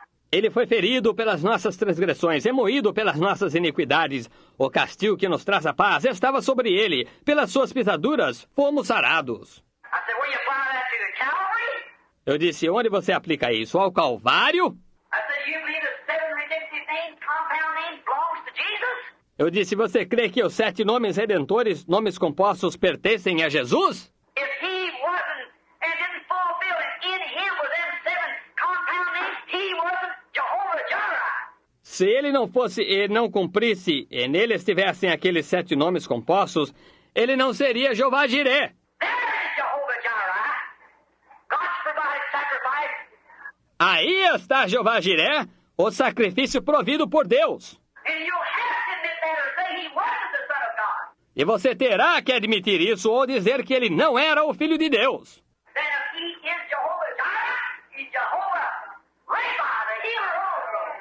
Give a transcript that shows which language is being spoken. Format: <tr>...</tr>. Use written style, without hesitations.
<pt>Ele foi ferido pelas nossas transgressões, e moído pelas nossas iniquidades. O castigo que nos traz a paz estava sobre ele. Pelas suas pisaduras, fomos sarados.</pt> <en>I said, where you apply that to? Calvary?</en> <pt>Eu disse: onde você aplica isso? Ao Calvário?</pt> <en>I said, you believe the seven redemptive names, compound names, belongs to Jesus?</en> <pt>Eu disse, você crê que os 7 nomes redentores, nomes compostos, pertencem a Jesus?</pt> <en>If he wasn't and didn't fulfill it in him with them seven compound names, he wasn't Jehovah Jireh.</en> <pt>Se ele não fosse e não cumprisse, e nele estivessem aqueles 7 nomes compostos, ele não seria Jeová Jireh.</pt> <en>There is Jehovah Jireh. God's provided sacrifice.</en> <pt>Aí está Jeová Jireh, o sacrifício provido por Deus.</pt> <en>And you'll have to admit that or say he wasn't the Son of God.</en> <pt>E você terá que admitir isso ou dizer que ele não era o Filho de Deus.</pt> <en>Then if he is Jehovah Jireh, he's Jehovah Rapha, the healer also.</en>